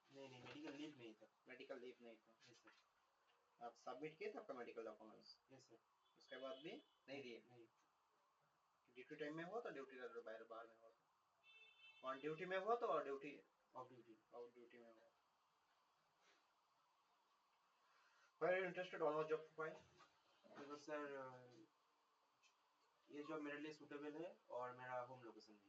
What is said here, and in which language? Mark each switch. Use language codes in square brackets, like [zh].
[hi] नहीं नहीं, medical leave नहीं था। मेडिकल लीव नहीं था। [en] Yes sir. [hi] आप सबमिट किए थे आपका मेडिकल डॉक्यूमेंट्स? [en] Yes sir. [hi] उसके बाद भी नहीं दिए? नहीं। ड्यूटी टाइम में हुआ तो ड्यूटी बाहर बाहर में हुआ था? ऑन ड्यूटी में हुआ तो और duty [en] Off duty. [hi] Out duty में हुआ। [en] Where are you interested on what job profile? [hi] Because sir ये जॉब मेरे लिए सूटेबल है और मेरा होम लोकेशन है।